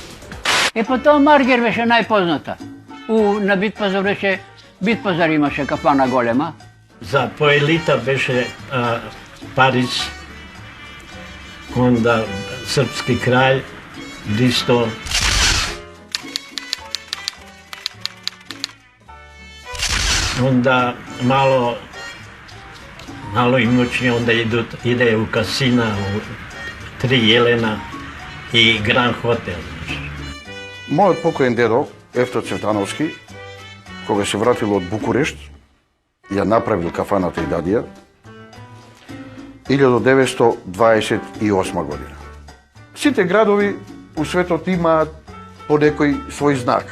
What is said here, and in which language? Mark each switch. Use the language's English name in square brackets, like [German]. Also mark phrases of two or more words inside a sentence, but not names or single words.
[Macedonian] По тоа Маргер беше најпозната. На Битпазар беше, Битпазар имаше кафана голема. За поелита беше Париз, [Serbian] онда српски краљ, [Macedonian] Бристол. [Serbian] Onda malo imućni, onda ide u kasina, u Tri Jelena i Grand Hotel. [Macedonian] Мојот покоен дедо, Ефто Цветановски, кога се вратил од Букурешт, ја направил кафаната Идадија 1928 година. Сите градови у светот имаат по некој свој знак.